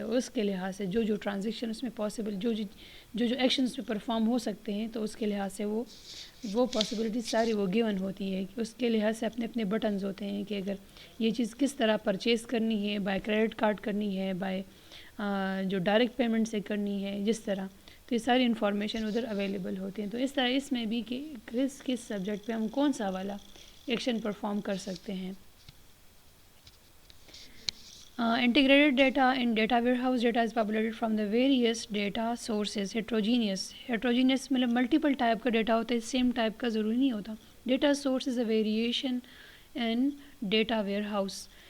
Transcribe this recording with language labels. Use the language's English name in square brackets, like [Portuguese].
[Urdu] اس کے لحاظ سے جو ٹرانزیکشن اس میں پاسبل, جو ایکشن اس میں پرفارم ہو سکتے ہیں, تو اس کے لحاظ سے وہ پاسبلٹیز ساری وہ گیون ہوتی ہے. کہ اس کے لحاظ سے اپنے اپنے بٹنز ہوتے ہیں کہ اگر یہ چیز کس طرح پرچیز کرنی ہے, بائی کریڈٹ کارڈ کرنی ہے, بائی جو ڈائریکٹ پیمنٹ سے کرنی ہے, جس طرح. تو یہ ساری انفارمیشن ادھر اویلیبل ہوتے ہیں. تو اس طرح اس میں بھی کہ کس سبجیکٹ پہ ہم کون سا والا ایکشن پرفارم کر سکتے ہیں. [English] Integrated data in data warehouse, data is populated from the various data sources. [Urdu] Heterogeneous مطلب ملٹیپل ٹائپ کا ڈیٹا ہوتا ہے, سیم ٹائپ کا ضروری نہیں ہوتا. [English] Data source is a variation in data warehouse.